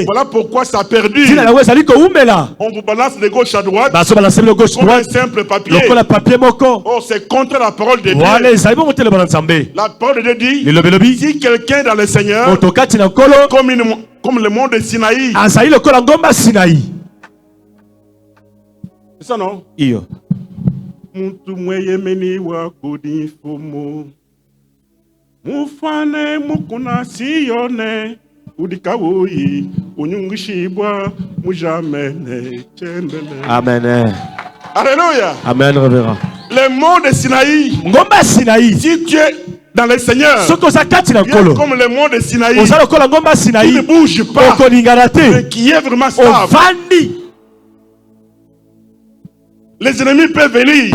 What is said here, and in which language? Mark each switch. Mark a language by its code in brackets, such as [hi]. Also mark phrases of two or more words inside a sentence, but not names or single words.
[fr] Voilà pourquoi ça a perdu. On vous balance de gauche à droite comme un simple papier. Oh, c'est contre la parole de Dieu. La parole de Dieu dit, si quelqu'un dans le Seigneur, comme le monde de Sinaï, c'est ça, non? [lua] Muntu mweyemeni wa kudifumu mufane mukuna siyone udikawoyi unyungishibwa mujamene chembele. [fr] Amen. Alléluia. Amen, révérend. Le monde de Sinaï. Si tu es dans le Seigneur, comme le monde de Sinaï, qui ne bouge pas, mais qui est vraiment stable. Les ennemis peuvent venir.